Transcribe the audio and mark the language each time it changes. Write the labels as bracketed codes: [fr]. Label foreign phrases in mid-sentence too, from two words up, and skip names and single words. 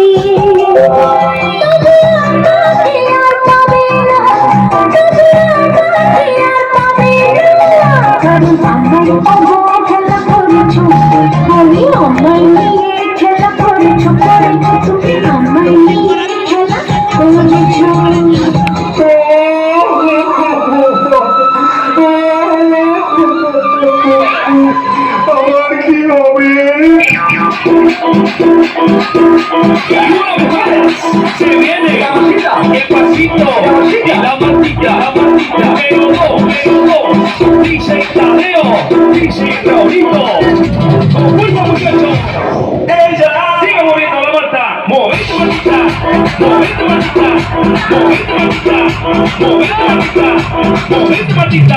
[bn] তবে আমাকে আর পাবে না তবে আমাকে আর পাবে না কারণ আমার অভাবে খেলা করেছো আমি আমায় নিয়ে খেলা করেছো তুমি আমায় নিয়ে খেলা করেছো আমার কি হবে? [es] Se viene el pasito y la matita, pero no, dice Tadeo, dice Raulito. Bueno muchachos, ella sigue moviendo la Marta, mueve tu matita, mueve tu matita, mueve tu matita, mueve tu matita, mueve tu matita.